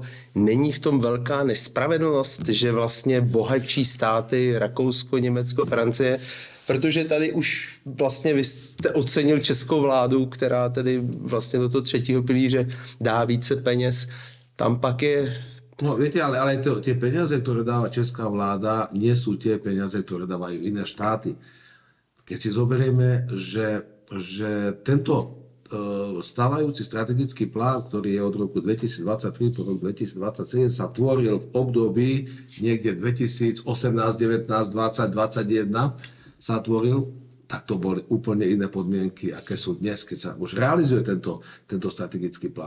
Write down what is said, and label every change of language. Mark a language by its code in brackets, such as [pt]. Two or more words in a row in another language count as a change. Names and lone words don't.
[cs] Není v tom velká nespravedlnost, že vlastně bohatší státy, Rakousko, Německo, Francie, protože tady už vlastně vy jste ocenil českou vládu, která tedy vlastně do toho 3. pilíře dá více peněz. Tam pak je... [sk] No viete, ale tie peniaze, ktoré dáva česká vláda, nie sú tie peniaze, ktoré dávajú iné štáty. Keď si zoberieme, že tento stávajúci strategický plán, ktorý je od roku 2023 po rok 2027, sa tvoril v období niekde 2018, 19, 20, 21 sa tvoril, tak to boli úplne iné podmienky, aké sú dnes, keď sa už realizuje tento strategický plán.